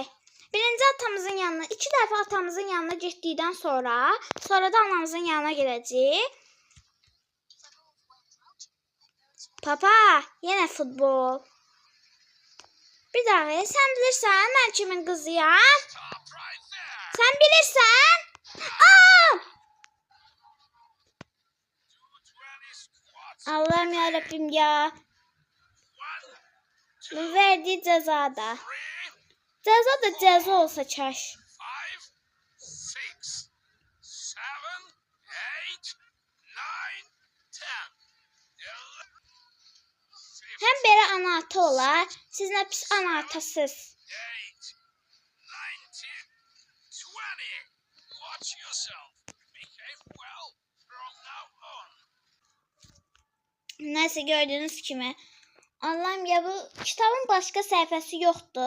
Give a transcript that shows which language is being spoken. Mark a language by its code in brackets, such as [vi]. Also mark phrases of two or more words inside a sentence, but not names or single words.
[az] Birinci atamızın yanına, 2 dəfə atamızın yanına getdikdən sonra da anamızın yanına gedəcək. Papa, yenə futbol. Bir daha, sən bilirsən, mən kimin qızıyam? Sən bilirsən? Allah'ım yarabbim ya. [tr] Bu verdiği cezada. Ceza da ceza olsa kaş. [az] Hem belə ana ata olar, siz nə pis ana atasız. Nəysə, gördüyünüz kimi. Allah'ım ya, bu kitabın başqa səhifəsi yoxdur.